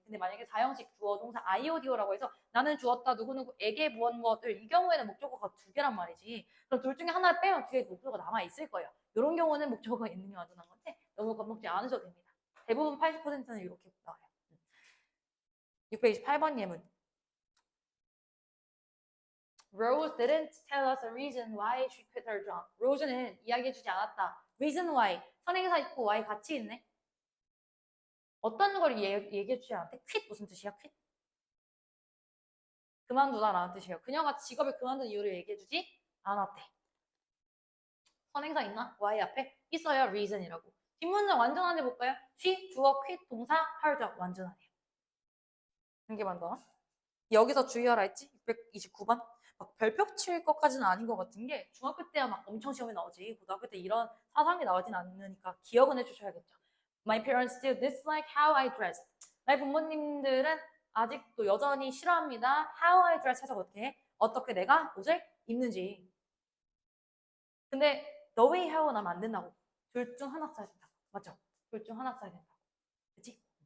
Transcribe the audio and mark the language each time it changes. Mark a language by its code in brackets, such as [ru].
[ko] 근데 만약에 4형식 주어 동사 IODO라고 해서 나는 주었다 누구누구에게 무엇 무엇을 이 경우에는 목적어가 두 개란 말이지. 그럼 둘 중에 하나를 빼면 뒤에 목적어가 남아 있을 거예요. 이런 경우는 목적어가 있는 게 완전한 건데 너무 겁먹지 않으셔도 됩니다. 대부분 80%는 이렇게 나와요. 628번 예문. [en] Rose didn't tell us a reason why she quit her job. [ko] Rose는 이야기해주지 않았다. [en] Reason why. [ko] 선행사 있고 why 같이 있네. 어떤 걸 얘기해주지 않았대? quit 무슨 뜻이야? quit? 그만두다라는 뜻이에요. 그녀가 직업을 그만둔 이유를 얘기해주지 않았대. 선행사 있나? why 앞에 있어야 reason이라고. 뒷문장 완전한지 볼까요? she, 주어, quit, 동사, her job 완전하네요. 한 개만 더. 여기서 주의하라 했지? 629번. 막 별표 칠 것까지는 아닌 것 같은 게 중학교 때야 막 엄청 시험이 나오지. 고등학교 때 이런 사상이 나오진 않으니까 기억은 해주셔야겠죠. [en] My parents still dislike how I dress. [ko] 나의 부모님들은 아직도 여전히 싫어합니다. [en] How I dress [ko] 해서 어떻게 내가 옷을 입는지. 근데 the way how 나면 안 된다고. 둘 중 하나 써야 된다고. 맞죠? 둘 중 하나 써야 된다고. 그치?